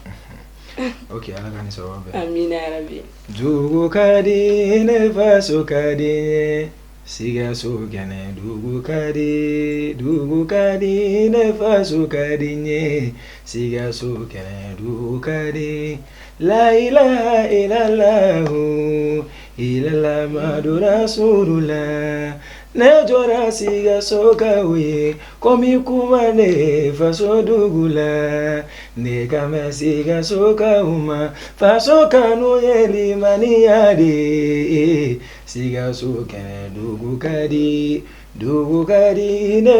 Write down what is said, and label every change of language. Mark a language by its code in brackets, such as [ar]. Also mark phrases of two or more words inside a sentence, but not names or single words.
[bm] ok Ala ka ni sababa bɛn amina yarabi dugu ka di ne faso ka di Sikaso kɛnɛ dugu ka di ne faso ka di n ye Sikaso kɛnɛ dugu ka di [ar] لا إله إلا الله إلا الله محمد رسول الله [bm] ne jɔra Sikaso ka o ye komi kuma ne faso dugu la ne ka mɛn Sikaso ka o ma faso kanu ye limaniya de ye Sikaso kɛnɛ dugu ka di ne